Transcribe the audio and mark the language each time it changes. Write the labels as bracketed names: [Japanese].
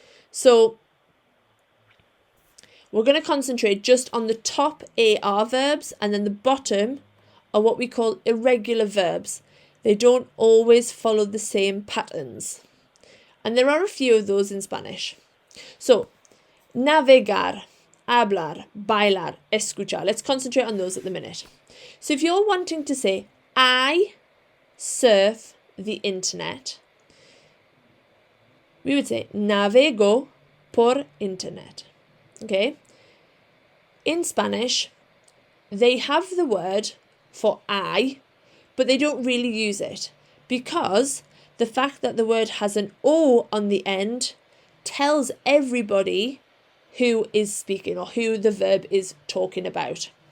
[English] So, we're going to concentrate just on the top AR verbs, and then the bottom are what we call irregular verbs. They don't always follow the same patterns. And there are a few of those in Spanish. So, [Spanish] navegar, hablar, bailar, escuchar. [English] Let's concentrate on those at the minute. So if you're wanting to say, I surf the internet, we would say, [Spanish] navego por internet. [English] Okay? In Spanish, they have the word for I, but they don't really use it because the fact that the word has an O on the end tells everybody who is speaking or who the verb is talking about.